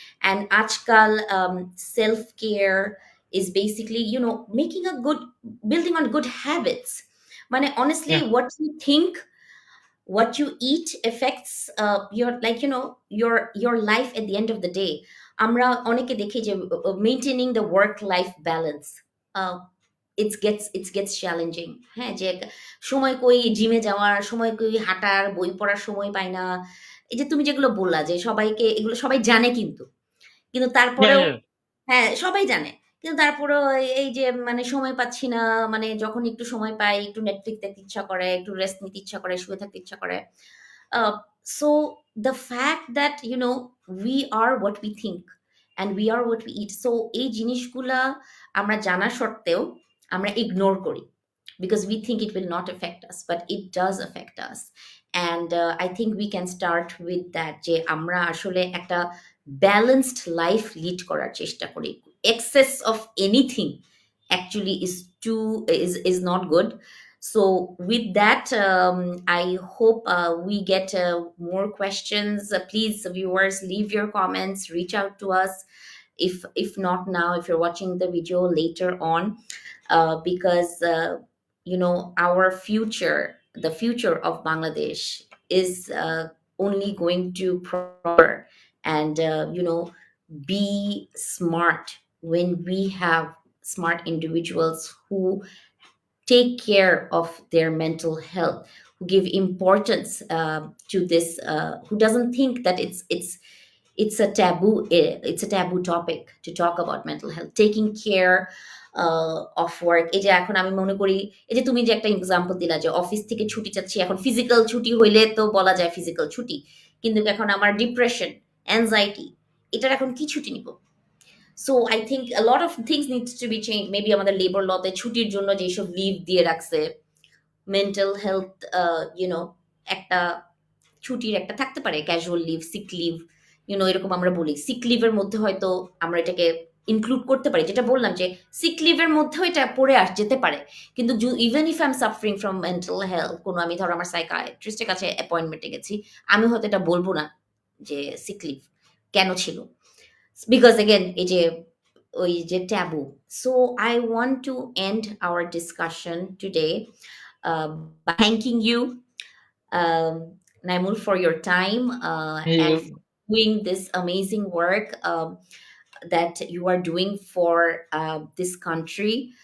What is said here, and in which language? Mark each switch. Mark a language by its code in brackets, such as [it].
[en] And আজকাল self care is basically making a good, building on good habits. মানে honestly, yeah, what you think, what you eat affects your, like your life at the end of the day. [bn] আমরা অনেকে দেখি যে [en] maintaining the work life balance, uh, it gets challenging। [bn] হ্যাঁ, যে সময় কই জিমে যাওয়ার, সময় কই হাঁটার, বই পড়ার সময় পাই না। এই যে তুমি যেগুলো বললা যে সবাইকে এগুলো সবাই জানে, কিন্তু [en] yeah, [bn] তারপরেও [en] yeah. [bn] হ্যাঁ, সবাই জানে। কিন্তু তারপরেও এই যে মানে সময় পাচ্ছি না, মানে যখন একটু সময় পাই, একটু Netflix দেখতে ইচ্ছা করে, একটু রেস্ট নিতে ইচ্ছা করে, শুয়ে থাকতে ইচ্ছা করে। [en] Uh so the fact that we are what we think and we are what we eat. [bn] So এই জিনিসগুলা আমরা জানা সত্ত্বেও আমরা ইগনোর করি। [en] Because we think it will not affect us, but it does affect us. And I think we can start with that, [bn] যে আমরা আসলে একটা ব্যালেন্সড লাইফ লিড করার চেষ্টা করি। [en] Excess of anything actually is not good. So with that, I hope we get more questions. Please, viewers, leave your comments, reach out to us. If not now, if you're watching the video later on, because our future, the future of Bangladesh, is only going to prosper and be smart when we have smart individuals who take care of their mental health, who give importance to this, who doesn't think that it's a taboo, it's a taboo topic to talk about mental health, taking care of work. [bn] এই যে এখন আমি মনে করি, এই যে তুমি যে একটা এক্সাম্পল দিলা যে অফিস থেকে ছুটি চাচ্ছি, এখন ফিজিক্যাল ছুটি হইলে তো বলা যায় ফিজিক্যাল ছুটি, কিন্তু এখন আমার ডিপ্রেশন, অ্যাংজাইটি, এটার এখন কি ছুটি নিব? [en] So I think a lot of things needs to be changed. [bn] Maybe আমাদের লেবার লতে ছুটির জন্য যেসব লিভ দিয়ে রাখছে, মেন্টাল হেলথ, একটা ছুটির একটা থাকতে পারে, ক্যাজুয়াল লিভ, সিক লিভ, এরকম আমরা বলি। সিক লিভের মধ্যে হয়তো আমরা এটাকে ইনক্লুড করতে পারি, যেটা বললাম যে সিক লিভের মধ্যেও এটা পড়ে যেতে পারে। কিন্তু [en] even if I am suffering from mental health, [bn] কোনো আমি ধরো আমার সাইকায়াট্রিস্টের কাছে অ্যাপয়েন্টমেন্টে গেছি, আমি হয়তো এটা বলবো না যে সিক লিভ কেন ছিল, বিকজ এগেন এই যে ওই যে tabu. [en] So I want to end our discussion today by thanking you, Naimul, for your time and for You- doing this amazing work that you are doing for this country.